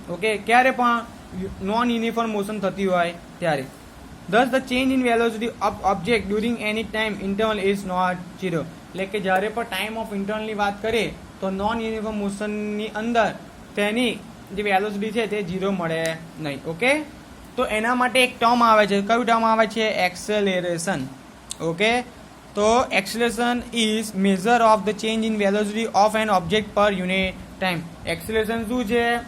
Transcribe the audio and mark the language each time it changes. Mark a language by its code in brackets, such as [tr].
[gu] Okay, ક્યારે પણ non uniform motion થતી હોય ત્યારે. [en] Thus the change in velocity of object during any time interval is not 0. [gu] એટલે કે જ્યારે પણ ટાઈમ ઓફ ઇન્ટરવલની વાત કરીએ તો નોન યુનિફોર્મ મોશનની અંદર તેની જે વેલોસિટી છે તે 0 મળે નહીં. ઓકે, તો એના માટે એક ટર્મ આવે છે. કયું ટર્મ આવે છે? એક્સેલરેશન. [en] Okay, તો acceleration is measure of the change in velocity of an object per unit time. [gu] એક્સેલરેશન શું છે?